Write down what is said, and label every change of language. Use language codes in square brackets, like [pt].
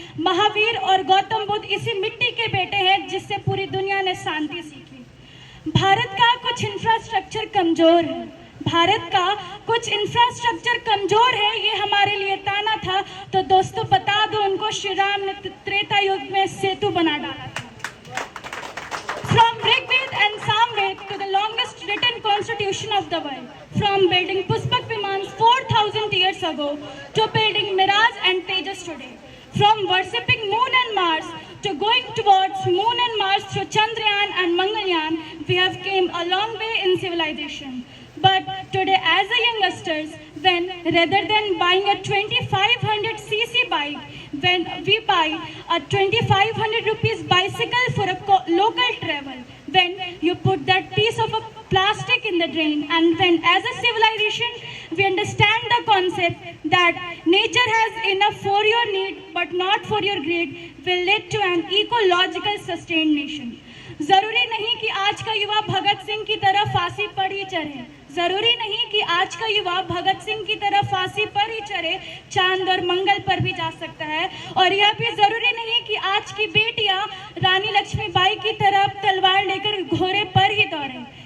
[hi] महावीर और गौतम बुद्ध इसी मिट्टी के बेटे हैं जिससे पूरी दुनिया ने शांति सीखी। भारत का कुछ इंफ्रास्ट्रक्चर कमजोर है, भारत का कुछ इंफ्रास्ट्रक्चर कमजोर है, ये हमारे लिए ताना था। तो दोस्तों बता दो उनको, श्री राम ने त्रेता युग में सेतु बना डाला था। [en] From Rigved and Samved to the longest written constitution of the world, from building Puspak Vimans 4,000 years ago to building Miraj and Tejas today, from worshipping moon and Mars to going towards moon and Mars through Chandrayaan and Mangalyaan, we have came a long way in civilization. But today as a youngsters, when rather than buying a 2500cc bike, when we buy a 2500 rupees bicycle for a local travel, when you put that piece of a plastic in the drain, and when as a civilization we understand the concept that nature has enough for your need but not for your greed, will lead to an ecological sustained nation. [hi] जरूरी नहीं कि आज का युवा भगत सिंह की तरह फांसी पर ही चढ़े, जरूरी नहीं कि आज का युवा भगत सिंह की तरह फांसी पर ही चढ़े, चांद और मंगल पर भी जा सकता है। और यह भी जरूरी नहीं कि आज की बेटियां रानी लक्ष्मीबाई की तरह तलवार लेकर घोड़े पर ही दौड़ें।